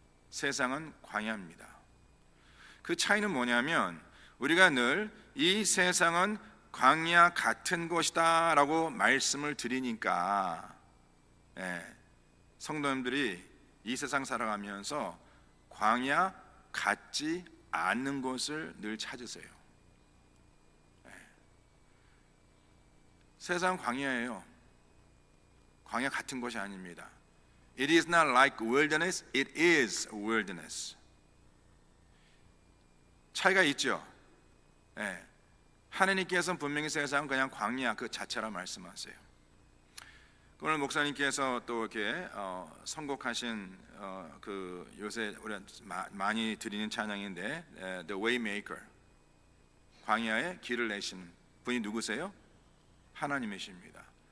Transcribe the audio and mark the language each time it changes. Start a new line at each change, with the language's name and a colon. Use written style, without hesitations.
Korean: 세상은 광야입니다. 그 차이는 뭐냐면 우리가 늘 이 세상은 광야 같은 곳이다 라고 말씀을 드리니까 성도님들이 이 세상 살아가면서 광야 같지 않는 곳을 늘 찾으세요. 세상 광야예요. 광야 같은 곳이 아닙니다.
English: It is not like wilderness, it is wilderness.
Korean: 차이가 있죠. 하나님께서는 분명히 세상은 그냥 광야 그 자체라 말씀하세요. 오늘 목사님께서 또 이렇게 선곡하신 그 요새 우리가 많이 드리는 찬양인데 The Waymaker, 광야에 길을 내시는 분이 누구세요? 하나님이십니다.